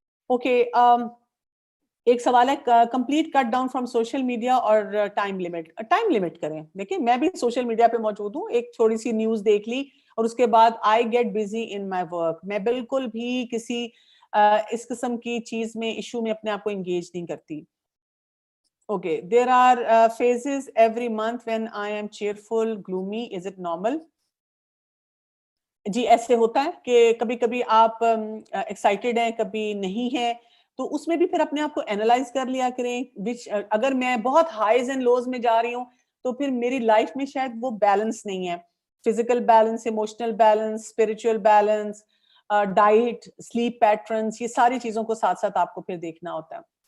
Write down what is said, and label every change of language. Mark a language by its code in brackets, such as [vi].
[ur] Okay, ایک سوال ہے, [en] Complete cut down from social media اور time limit. Time limit کریں. [ur] دیکھیں میں بھی سوشل میڈیا پہ موجود ہوں, ایک تھوڑی سی نیوز دیکھ لی اور اس کے بعد [en] I get busy in my work. [ur] میں بالکل بھی کسی اس قسم کی چیز میں ایشو میں اپنے آپ کو انگیج نہیں کرتی. [en] Okay, there are phases every month when I am cheerful, gloomy. Is it normal? [ur] جی ایسے ہوتا ہے کہ کبھی کبھی آپ ایکسائٹیڈ ہیں, کبھی نہیں ہیں, تو اس میں بھی پھر اپنے آپ کو اینالائز کر لیا کریں. اگر میں بہت ہائیز اینڈ لوز میں جا رہی ہوں تو پھر میری لائف میں شاید وہ بیلنس نہیں ہے. Physical balance, emotional balance, spiritual balance, diet, sleep patterns, یہ ساری چیزوں کو ساتھ ساتھ آپ کو پھر دیکھنا ہوتا ہے.